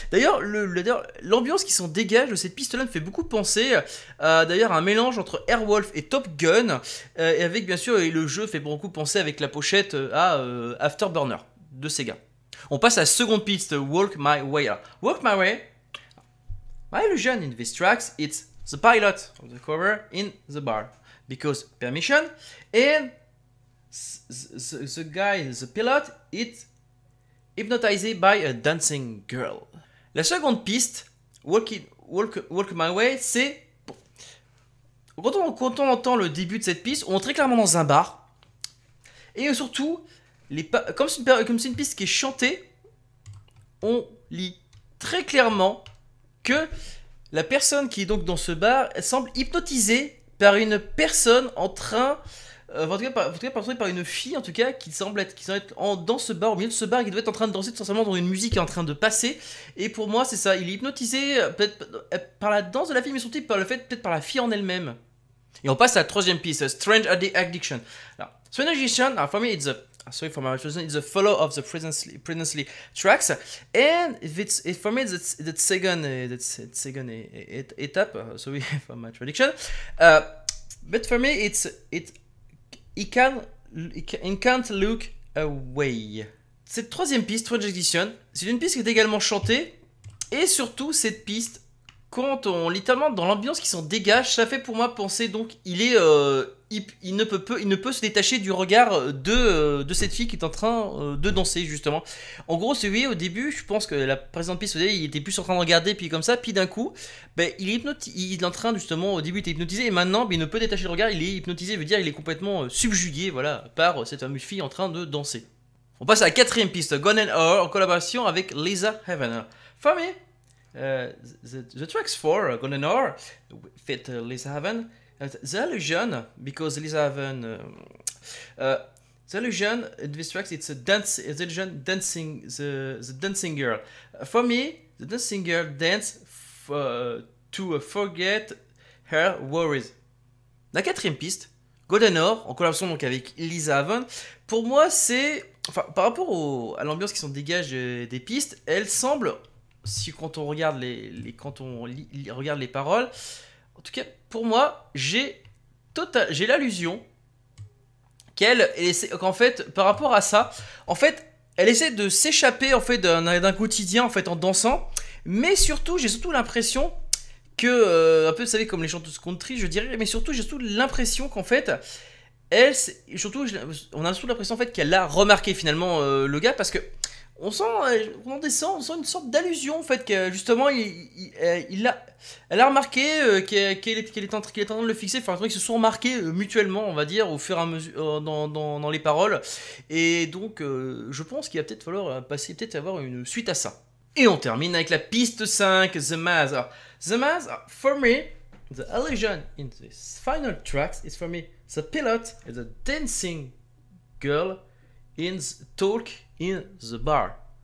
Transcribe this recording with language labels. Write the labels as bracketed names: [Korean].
[French] D'ailleurs l'ambiance qui s'en dégage de cette piste-là me fait beaucoup penser d'ailleurs à un mélange entre Airwolf et Top Gun, et avec bien sûr, et le jeu fait beaucoup penser avec la pochette à Afterburner de Sega. On passe à la seconde piste, Walk My Way. [English] Alors, Walk My Way, my illusion in these tracks, it's the pilot of the cover in the bar, because permission, and the guy, the pilot, is hypnotized by a dancing girl. [French] La seconde piste, Walk My Way, c'est quand on entend le début de cette piste, on est très clairement dans un bar, et surtout, comme c'est une piste qui est chantée, on lit très clairement que la personne qui est donc dans ce bar, elle semble hypnotisée par une personne en train, en tout cas par une fille en tout cas, qui semble être dans ce bar, au milieu de ce bar, qui doit être en train de danser tout simplement dans une musique qui est en train de passer. Et pour moi c'est ça, il est hypnotisé peut-être par la danse de la fille, mais surtout par le fait, peut-être par la fille en elle-même. Et on passe à la troisième piste, Strange Addiction. [English] Alors, Strange Addiction, for me it's a follow of the previously tracks, and for me that second étape. Sorry for my traduction, but for me it can't look away. [French] Cette troisième piste, Strange Addiction, c'est une piste qui est également chantée, et surtout cette piste, quand on littéralement dans l'ambiance qui s'en dégage, ça fait pour moi penser donc il ne peut se détacher du regard de cette fille qui est en train de danser justement. En gros, c'est oui, au début, je pense que la précédente piste, il était plus en train de regarder, puis comme ça, puis d'un coup, il est en train justement, au début il était hypnotisé, et maintenant il ne peut détacher le regard, il est hypnotisé, veut dire il est complètement subjugué, voilà, par cette fameuse fille en train de danser. On passe à la quatrième piste, Golden Hour en collaboration avec Lisa Haven. [English] For me, the tracks for Golden Hour fit Lisa Haven. The illusion, because Lisa Haven, the illusion in these tracks, it's the illusion dancing, the dancing girl. For me, the dancing girl dance to forget her worries. [French] La quatrième piste, Golden Hour, en collaboration donc avec Lisa Haven, pour moi c'est, enfin par rapport à l'ambiance qui s'en dégage des pistes, elle semble, quand on regarde regarde les paroles, en tout cas pour moi j'ai l'allusion qu'en fait par rapport à ça, en fait elle essaie de s'échapper en fait d'un quotidien en fait en dansant, mais surtout j'ai l'impression que un peu vous savez comme les chanteuses country je dirais, mais surtout j'ai l'impression qu'en fait elle, surtout on a surtout l'impression en fait qu'elle a remarqué finalement le gars, parce que on sent une sorte d'allusion en fait que justement elle a remarqué qu'elle est en train de le fixer, enfin ils se sont remarqués mutuellement on va dire au fur et à mesure dans les paroles et donc je pense qu'il va peut-être falloir peut-être avoir une suite à ça. Et on termine avec la piste 5, The Maze. [English] Alors, The Maze, for me, the illusion in this final tracks is for me the pilot and the dancing girl in the talk in the bar.